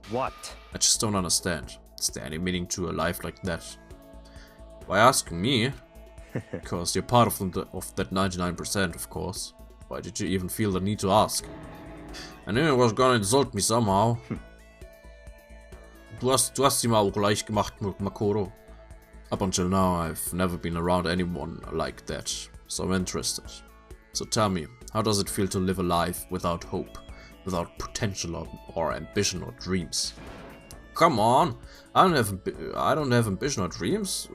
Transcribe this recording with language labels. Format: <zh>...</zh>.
<en>What? I just don't understand. Is there any meaning to a life like that? Why asking me? Because you're part of that 99%, of course. Why did you even feel the need to ask? I knew it was gonna insult me somehow.</en> <de>Du hast sie mal auch gleich gemacht, Makoto.</de> <en>Up until now, I've never been around anyone like that, so I'm interested. So tell me, how does it feel to live a life without hope, without potential or ambition or dreams? Come on, I don't have ambition or dreams.</en>